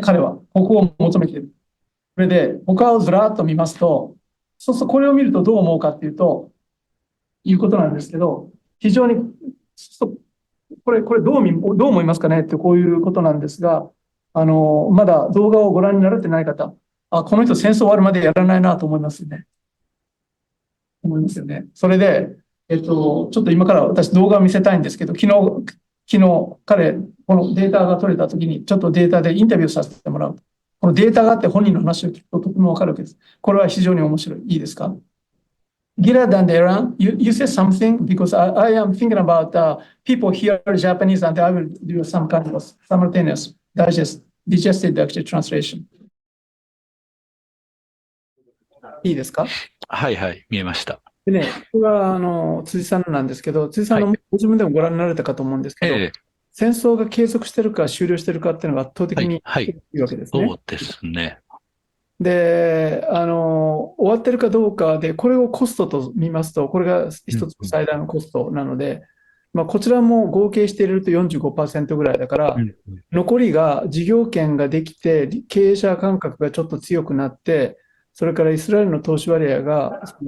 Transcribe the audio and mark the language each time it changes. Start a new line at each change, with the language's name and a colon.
Japanese: 彼はここを求めている。それで、他をずらっと見ますと、そうするとこれを見るとどう思うかっていうと、いうことなんですけど、非常に、これどう思いますかねってこういうことなんですが、まだ動画をご覧になられてない方、この人戦争終わるまでやらないなと思いますよね。それで、ちょっと今から私動画を見せたいんですけど、昨日彼、このデータが取れたときに、ちょっとデータでインタビューさせてもらう。このデータがあって本人の話を聞くととてもわかるわけです。これは非常に面白い。いいですか？
English: Gilad and Aaron, you said something because I am thinking about people here Japanese and I will do some kind of simultaneous digested actually translation.
Japanese: いいですか？はいはい、見えました。でね、これは辻さんなんですけど、辻さんのご自分でもご覧になられたかと思うんですけど、戦争が継続しているか終了しているかっていうのが圧倒的にいいわけですね。そうですね。で、終わってるかどうかで、これをコストと見ますと、これが一つの最大のコストなので、こちらも合計して入れると 45% ぐらいだから、残りが事業権ができて、経営者感覚がちょっと強くなって、それからイスラエルの投資割合が